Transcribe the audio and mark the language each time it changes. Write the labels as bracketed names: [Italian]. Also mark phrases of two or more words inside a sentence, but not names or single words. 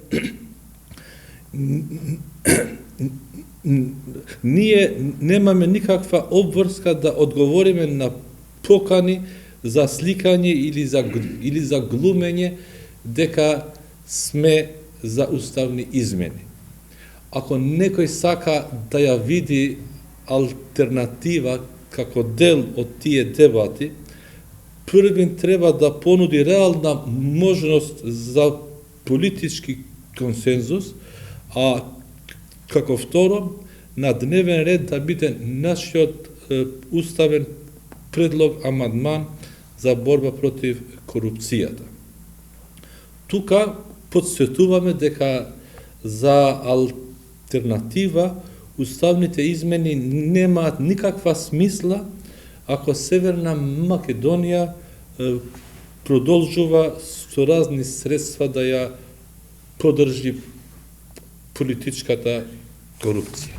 [Macedonian] ние немаме никаква обврска да одговориме на покани за сликање или за глумење дека сме за уставни измени. Ако некој сака да ја види алтернатива како дел од тие дебати, Први треба да понуди реална можност за политички консензус, а како второ, на дневен ред да биде нашиот уставен предлог амандман за борба против корупцијата. Тука подсветуваме дека за алтернатива уставните измени немаат никаква смисла ако Северна Македонија продолжува со разни средства да ја поддржи политичката корупција.